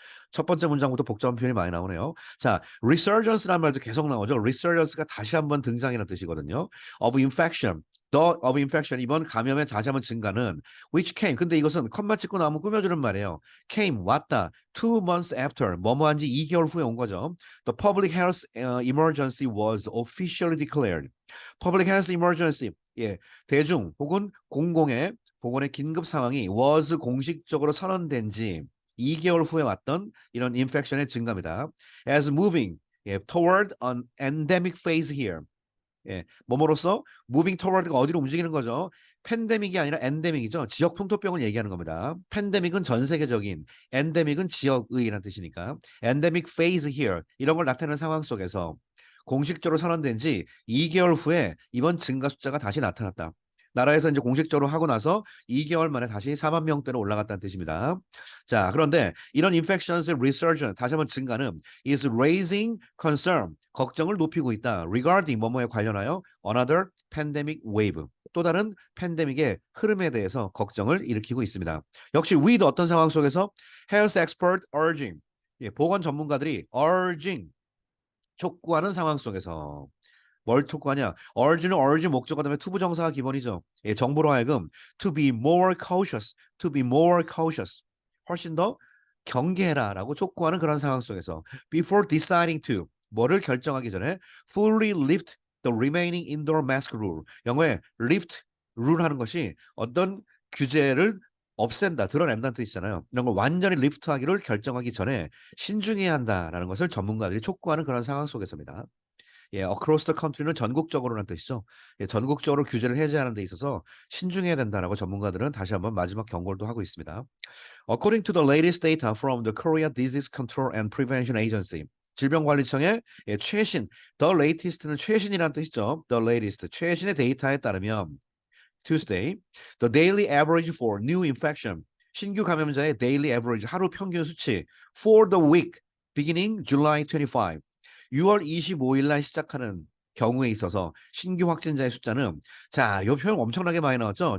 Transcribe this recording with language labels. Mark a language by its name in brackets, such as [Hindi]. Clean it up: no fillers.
[Korean] 첫 번째 문장부터 복잡한 표현이 많이 나오네요. 자, resurgence라는 말도 계속 나오죠. resurgence가 다시 한번 등장이라는 뜻이거든요. [English] of infection, the of infection [Korean] 이번 감염의 다시 한번 증가는 [English] which came [Korean] 근데 이것은 컴마 찍고 나오면 꾸며주는 말이에요. came 왔다 2 months after 뭐뭐한 지 2개월 후에 온 거죠. [English] The public health emergency was officially declared. public health emergency [Korean] 예, 대중 혹은 공공의 보건의 긴급 상황이 was 공식적으로 선언된 지 2개월 후에 왔던 이런 인펙션의 증가입니다. [English] As moving toward an endemic phase here. [Korean] 예, 뭐뭐로써 moving toward가 어디로 움직이는 거죠? 팬데믹이 아니라 엔데믹이죠. 지역 풍토병을 얘기하는 겁니다. 팬데믹은 전 세계적인, 엔데믹은 지역의라는 뜻이니까 [English] endemic phase here [Korean] 이런 걸 나타내는 상황 속에서 공식적으로 선언된 지 2개월 후에 이번 증가 숫자가 다시 나타났다. 나라에서 이제 공식적으로 하고 나서 2개월 만에 다시 4만 명대로 올라갔다는 뜻입니다. 자, 그런데 이런 infections resurgence 다시 한번 증가는 [English] is raising concern [Korean] 걱정을 높이고 있다. regarding 뭐뭐에 관련하여 [English] another pandemic wave [Korean] 또 다른 팬데믹의 흐름에 대해서 걱정을 일으키고 있습니다. 역시 with 어떤 상황 속에서 [English] health expert urging [Korean] 예, 보건 전문가들이 urging 촉구하는 상황 속에서 뭘 촉구하냐? urge는 urge 목적어 다음에 to 부정사가 기본이죠. 예, 정부로 하여금 [English] to be more cautious, to be more cautious. [Korean] 훨씬 더 경계해라라고 촉구하는 그런 상황 속에서 [English] before deciding to [Korean] 뭐를 결정하기 전에 [English] fully lift the remaining indoor mask rule. [Korean] 영어에 lift rule 하는 것이 어떤 규제를 없앤다, 드러낸다는 뜻이잖아요. 이런 걸 완전히 리프트하기를 결정하기 전에 신중해야 한다라는 것을 전문가들이 촉구하는 그런 상황 속에서입니다. 예, [English] across the country [Korean] 는 전국적으로라는 뜻이죠. 예, 전국적으로 규제를 해제하는 데 있어서 신중해야 된다라고 전문가들은 다시 한번 마지막 경고를 또 하고 있습니다. [English] According to the latest data from the Korea Disease Control and Prevention Agency, [Korean] 질병관리청의 예, 최신, [English] the latest는 [Korean] 최신이라는 뜻이죠. the latest, 최신의 데이터에 따르면 [English] Tuesday, the daily average for new infection, [Korean] 신규 감염자의 daily average 하루 평균 수치 [English] for the week beginning July 25, [Korean] 6월 25일 날 시작하는 경우에 있어서 신규 확진자의 숫자는 자, 이 표현 엄청나게 많이 나왔죠.